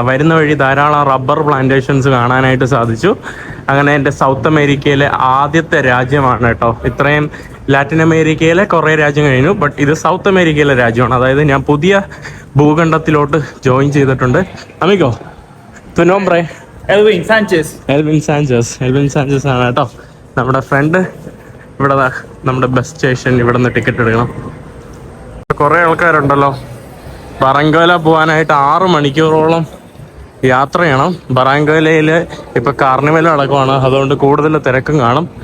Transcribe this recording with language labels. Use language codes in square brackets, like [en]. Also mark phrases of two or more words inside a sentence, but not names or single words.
[ml] വരുന്ന വഴി ധാരാളം [en] rubber plantations [ml] കാണാനായിട്ട് സാധിച്ചു. അങ്ങനെ എൻ്റെ സൗത്ത് അമേരിക്കയിലെ ആദ്യത്തെ രാജ്യമാണ് കേട്ടോ. ഇത്രയും ലാറ്റിൻ അമേരിക്കയിലെ കുറേ രാജ്യം കഴിഞ്ഞു, ബട്ട് ഇത് സൗത്ത് അമേരിക്കയിലെ രാജ്യമാണ്. അതായത് ഞാൻ പുതിയ ഭൂഖണ്ഡത്തിലോട്ട് ജോയിൻ ചെയ്തിട്ടുണ്ട്. [es] അമിഗോ tu nombre? [ml] Elvin Sanchez ആണ് കേട്ടോ നമ്മുടെ ഫ്രണ്ട്. ഇവിടെ നമ്മുടെ [en] bus station, [ml] ഇവിടെ നിന്ന് ടിക്കറ്റ് എടുക്കണം. കുറേ ആൾക്കാരുണ്ടല്ലോ. ബറങ്കോല പോകാനായിട്ട് 6 മണിക്കൂറോളം യാത്ര ചെയ്യണം. ബറങ്കോലയിൽ ഇപ്പൊ കാർണിവൽ നടക്കുവാണ്, അതുകൊണ്ട് കൂടുതൽ തിരക്കും കാണും.